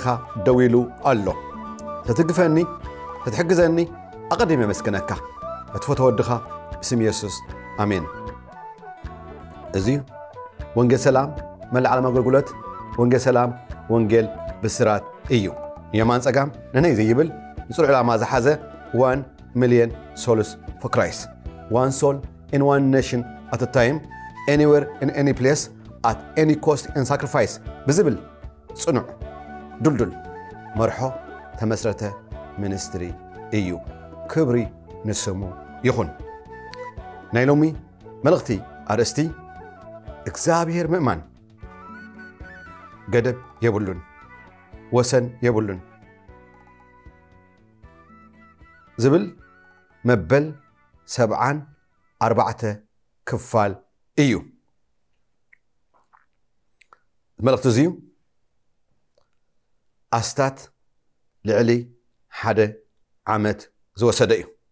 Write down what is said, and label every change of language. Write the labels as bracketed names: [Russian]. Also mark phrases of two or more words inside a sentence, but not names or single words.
[Tigrinya] ደው ኢሉ ኣሎ ተትግፈኒ ተትሕግዘኒ ኣቀዲመ መስከነካ እትፈቶ ወድኻ ብስም ኢየሱስ አሜን እዚ ወንጌል ሰላም መልዓለም አገልግሎት ወንጌል ሰላም ወንጌል ብስራት እዩ የማን ጸጋም ነነይ ዘይብል ንጹር ዕላማ ዝሓዘ [English] 1 million souls for Christ one soul in one nation at a time anywhere in any place at any cost and sacrifice [Tigrinya] ብዝብል ጽኑዕ ዱልዱል መርሖ ተመስረተ ሚኒስትሪ እዩ ክብሪ ንስሙ ይኹን ናይ ሎሚ መልእኽቲ ኣርእስቲ እግዚአብሔር ምእማን ገደብ የብሉን ወሰን የብሉን ዝብል መበል 74 ክፋል እዩ መልእኽቲ እዚ ኣስታት ልዕሊ 1 ዓመት ዝወሰደ እዩ